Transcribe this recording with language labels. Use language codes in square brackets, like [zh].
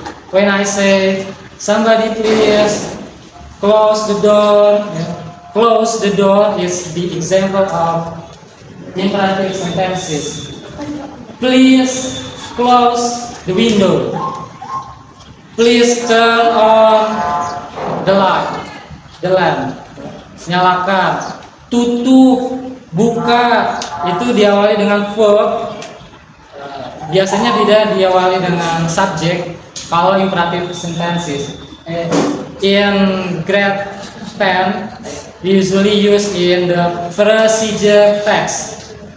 [en] When I say somebody please close the door, close the door is the example of imperative sentences. Please close the window. Please turn on the light, the lamp. [id] Nyalakan, tutup, buka. Itu diawali dengan verb. Biasanya tidak diawali dengan subjek. Kalau [en] imperative sentences, in grade 10, usually used in the procedure text.